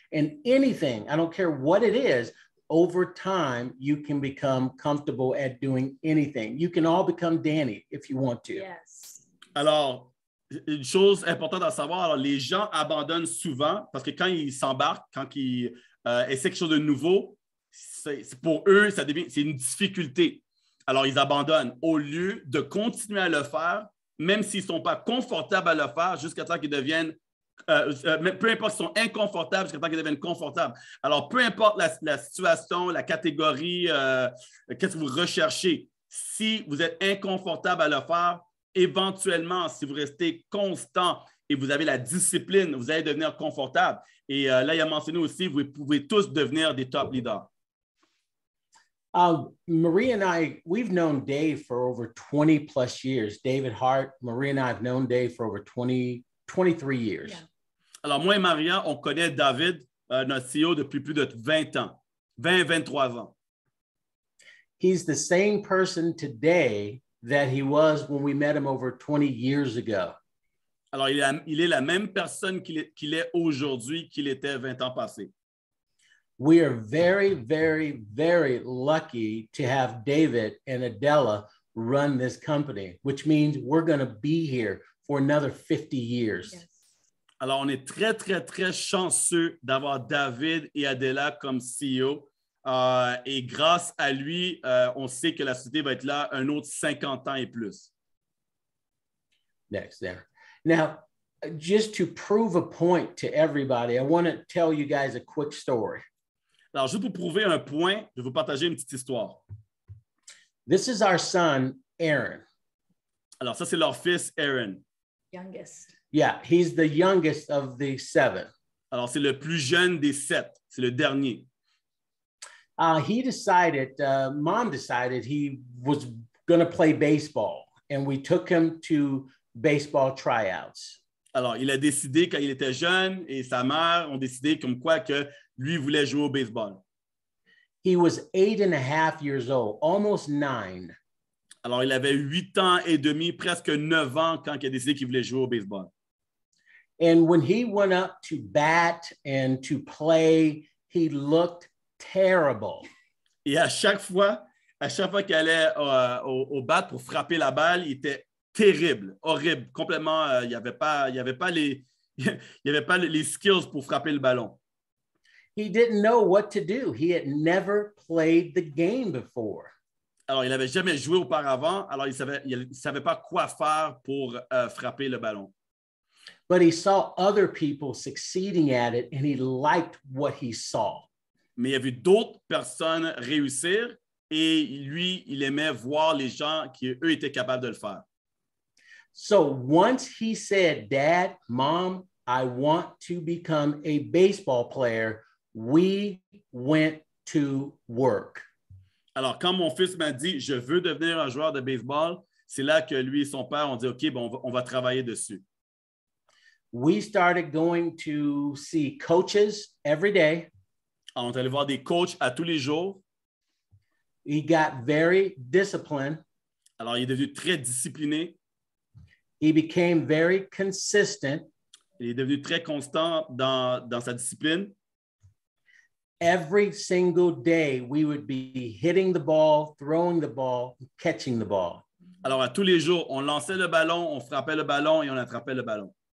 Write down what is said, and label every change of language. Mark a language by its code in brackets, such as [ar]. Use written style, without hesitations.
[en] And anything, I don't care what it is, over time, you can become comfortable at doing anything. You can all become Danny if you want to. Yes. [fr] Alors, une chose importante à savoir, alors, les gens abandonnent souvent parce que quand ils s'embarquent, quand ils essaient quelque chose de nouveau, pour eux, c'est une difficulté. Alors, ils abandonnent au lieu de continuer à le faire, même s'ils ne sont pas confortables à le faire, jusqu'à temps qu'ils deviennent, peu importe s'ils sont inconfortables, jusqu'à temps qu'ils deviennent confortables. Alors, peu importe la situation, la catégorie, qu'est-ce que vous recherchez, si vous êtes inconfortable à le faire, éventuellement, si vous restez constant et vous avez la discipline, vous allez devenir confortable. Et là, il a mentionné aussi, vous pouvez tous devenir des top leaders. [en] Marie and I, we've known Dave for over 20 plus years. David Hart, Marie and I have known Dave for over 23 years. Yeah. [fr] Alors, moi et Maria, on connaît David, notre CEO, depuis plus de 20 ans, 23 ans. [en] He's the same person today that he was when we met him over 20 years ago. [fr] Alors, il est la même personne qu'il est aujourd'hui qu'il était 20 ans passés. [en] We are very, very, very lucky to have David and Adela run this company, which means we're going to be here for another 50 years. Yes. [fr] Alors, on est très, très, très chanceux d'avoir David et Adela comme CEO. Et grâce à lui, on sait que la société va être là un autre 50 ans et plus. [en] Next there. Now, just to prove a point to everybody, I want to tell you guys a quick story. [fr] Alors, juste pour prouver un point, je vais vous partager une petite histoire. [en] This is our son, Aaron. [fr] Alors, ça, c'est leur fils, Aaron. [en] Youngest. Yeah, he's the youngest of the 7. [fr] Alors, c'est le plus jeune des 7. C'est le dernier. [en] He decided, Mom decided he was going to play baseball, and we took him to baseball tryouts. [fr] Alors, il a décidé quand il était jeune et sa mère ont décidé comme quoi que lui voulait jouer au baseball. [en] He was 8.5 years old, almost 9. [fr] Alors, il avait 8 ans et demi, presque 9 ans quand il a décidé qu'il voulait jouer au baseball. [en] And when he went up to bat and to play, he looked terrible. [fr] Et à chaque fois qu'il allait au bat pour frapper la balle, il était terrible, horrible, complètement. Il n'y avait pas les skills pour frapper le ballon. [en] He didn't know what to do. He had never played the game before. [fr] Alors, il n'avait jamais joué auparavant, alors il ne savait pas quoi faire pour frapper le ballon. [en] But he saw other people succeeding at it, and he liked what he saw. [fr] Mais il a vu d'autres personnes réussir et lui, il aimait voir les gens qui, eux, étaient capables de le faire. [en] So once he said, Dad, Mom, I want to become a baseball player, we went to work. [fr] Alors, quand mon fils m'a dit, je veux devenir un joueur de baseball, c'est là que lui et son père ont dit, OK, bon, on va travailler dessus. [en] We started going to see coaches every day. [fr] Alors, on est allé voir des coachs à tous les jours. [en] He got very disciplined. [fr] Alors, il est devenu très discipliné. [en] He became very consistent. [fr] Il est devenu très constant dans sa discipline. [en] Every single day, we would be hitting the ball, throwing the ball, catching the ball. [fr] Alors, à tous les jours, on lançait le ballon, on frappait le ballon et on attrapait le ballon.